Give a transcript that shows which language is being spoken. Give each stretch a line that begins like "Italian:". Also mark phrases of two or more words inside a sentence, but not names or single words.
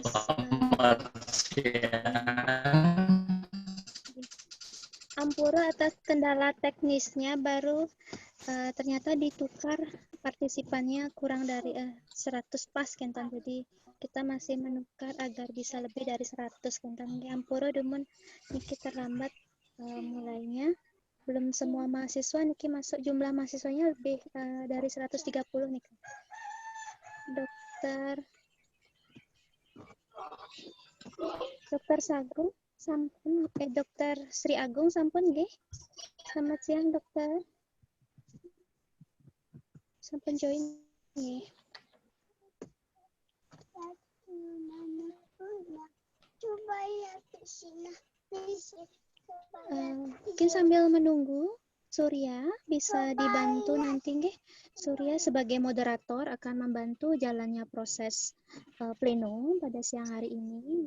Indonesian: Selamat siang. Ampura atas kendala teknisnya, baru ternyata ditukar partisipannya kurang dari 100 pas kentan. Jadi kita masih menukar agar bisa lebih dari 100 kentan.
Balinese: Ampura dumun niki
Indonesian: terlambat mulainya. Belum semua mahasiswa niki masuk, jumlah mahasiswanya lebih dari 130 nih.
Balinese: Dokter Sagung sampun Dokter Sri Agung sampun nggih.
Indonesian: Selamat siang, Dokter. Sampun join nggih. Mungkin sambil menunggu Surya bisa dibantu nanti nggih. Surya sebagai moderator akan membantu jalannya proses pleno pada siang hari ini.